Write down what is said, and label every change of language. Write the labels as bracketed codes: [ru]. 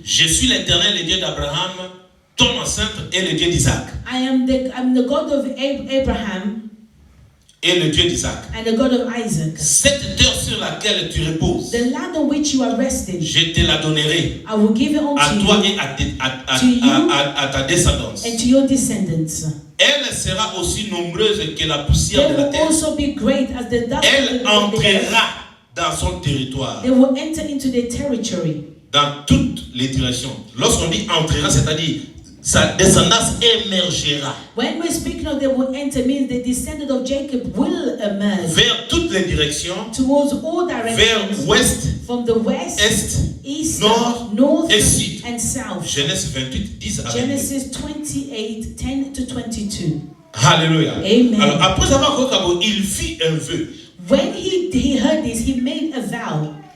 [fr] Je suis l'Éternel, le Dieu d'Abraham, ton ancêtre et le Dieu d'Isaac. [en] I'm the God of Abraham. [fr] Et le Dieu d'Isaac. [en] And the God of Isaac. [fr] Cette terre sur laquelle tu reposes, [en] the land on which you are resting, [fr] je te la donnerai. [en] I will give it unto [fr] à toi [en] you, [fr] et à ta descendance. [en] And to your descendants. [fr] Elle sera aussi nombreuse que la poussière [en] they [fr] de la terre. [en] Also be great as the dust. [fr] Elle entrera dans son territoire. [en] They will enter into their territory. [fr] Dans toutes les directions. Lorsqu'on dit entrera, c'est-à-dire sa descendance émergera. [en] When we're speaking of they will enter, means the descendant of Jacob will emerge. [fr] Vers toutes les directions. [en] Towards all directions. [fr] Vers ouest. [en] From the west. [fr] Est. [en] East. [fr] Nord. Et sud. [en] And south. [fr] Genèse 28, 10 à 22. [en] Genesis 28, 10 to 22. Hallelujah. Amen. [fr] Alors après avoir dit il fit un vœu. [en] When he heard this, he made a vow.